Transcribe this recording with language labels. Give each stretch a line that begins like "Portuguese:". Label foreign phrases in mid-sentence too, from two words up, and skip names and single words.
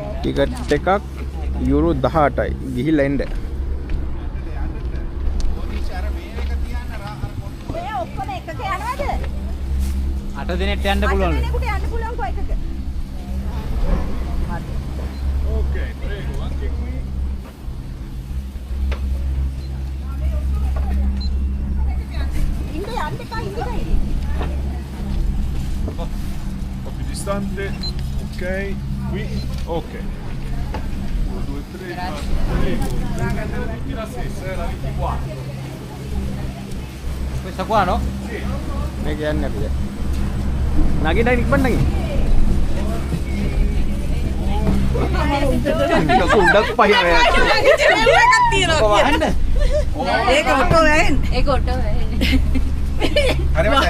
Sinhala: ටිකට් එකක් යුරෝ 18යි. ගිහිල්ලා එන්න. මේ ඔක්කොම එකක යනවද? 8 දිනෙට යන්න පුළුවන්. 8 දිනෙකට යන්න පුළුවන් කො එකක. ඕකේ.
Italian: prego, anche qui.
Sinhala: ඉන්න යන්න එපා ඉඳලා.
Italian: Un po' più distante, ok, qui, ok. 1, 2, 3, 4, prego, tutti la stessa, la 24. Questa qua no? Sì.
Sinhala: මේක යන්නේ අපි දැන්. නගින්න ඉක්මන නගින්න. උඩක් පහින වෙනවා. එකක් තියෙනවා. ඒක ඔටෝ වෙන්නේ. ඒක ඔටෝ වෙන්නේ. හරි මට.